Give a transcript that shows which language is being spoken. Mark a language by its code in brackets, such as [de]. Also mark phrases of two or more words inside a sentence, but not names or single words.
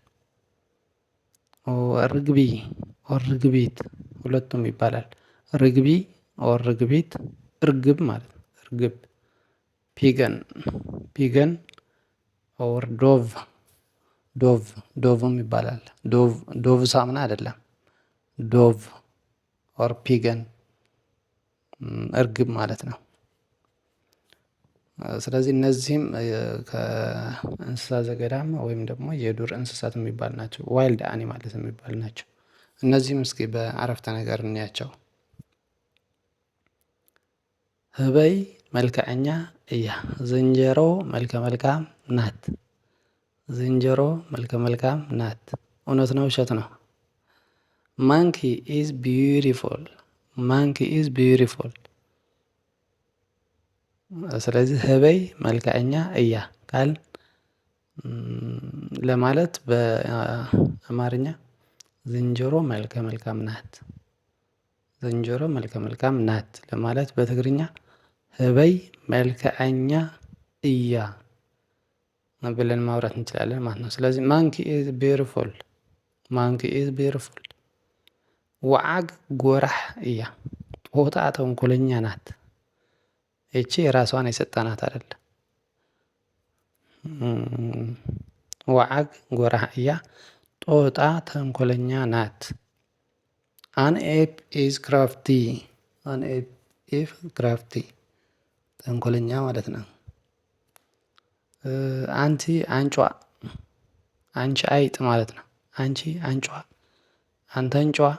[am] ርግቢ ኦር ርግቢት ሁለቱም ይባላል። ርግቢ ኦር ርግቢት እርግብ ማለት ነው። እርግብ። [en] pigeon pigeon or dove dove [am] ዶቭም ይባላል። ዶቭ ሳሙና አይደለም። [en] dove or pigeon [am] እርግብ ማለት ነው። ስለዚህ እነዚህም ከእንስሳ ዘገዳም ወይም ደግሞ የዱር እንስሳት የሚባል ናቸው። [en] wild animals [am] የሚባል ናቸው። እነዚህም እስኪ በአረፍተ ነገር እንያቸው። [ti] ህበይ መልከዐኛ እያ። [am] ዝንጀሮ መልከ መልካም ናት። ዝንጀሮ መልከ መልካም ናት። እውነት ነው ውሸት ነው? [en] monkey is beautiful. monkey is beautiful። ስለዚህ [ti] ህበይ መልከዐኛ እያ [am] ካል ለማለት በአማርኛ ዝንጀሮ መልከ መልካም ናት። ዝንጀሮ መልከ መልካም ናት ለማለት በትግርኛ [ti] ህበይ መልከዐኛ እያ [am] ብለን ማውራት እንችላለን ማለት ነው። ስለዚህ [en] monkey is beautiful. monkey is beautiful። [ti] ወዓግ ጎራሕ እያ። [am] ጦጣ ተንኮለኛ ናት። ይቺ የራሷን የሰጠናት አይደለ። [ti] ወዓግ ጎራሕ እያ። [am] ጦጣ ተንኮለኛ ናት። [en] an ape is crafty. an ape is crafty [am] ተንኮለኛ ማለት ነው። አንቲ አንጯ። አንቺ አይጥ ማለት ነው። አንቺ አንጯ። አንተ አንጯ።